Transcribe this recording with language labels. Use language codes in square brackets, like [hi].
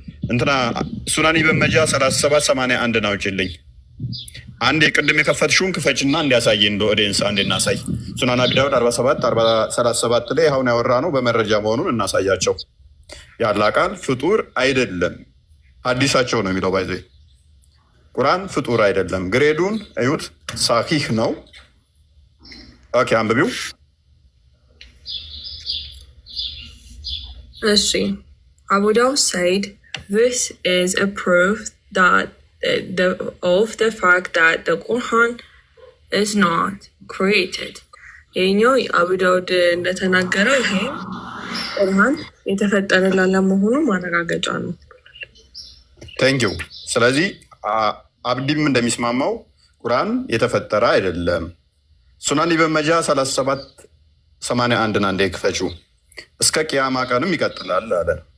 [am] እንትና ሱናን ኢብን መጃ 3781 ነው ጭልኝ። አንድ ቅድም የከፈትሽውን ክፈችና እንዲያሳየን እንደ ኦዲየንስ አንድ እናሳይ። ሱናን አቢ ዳውድ 47 ላይ አሁን ያወራ ነው በመረጃ መሆኑን እናሳያቸው። ያላ ቃል ፍጡር አይደለም፣ ሐዲሳቸው ነው የሚለው ባይዘ ቁርአን ፍጡር አይደለም። ግሬዱን እዩት፣ ሳሂህ ነው። ኦኬ አንብቢው። እሺ [en] Abu Dawud said this is a proof that of the fact that the Quran is not created. [am] ይሄኛው አቡ ዳውድ እንደተናገረው ይሄ ቁርአን የተፈጠረ ላለመሆኑ ማረጋገጫ ነው። ቴንኪው። ስለዚህ አብዲም እንደሚስማማው ቁርአን የተፈጠረ አይደለም። ሱናን ኢብን መጃ 3781 አንዴ ክፈችው። እስከ ቂያማ ቀንም ይቀጥላል አለ።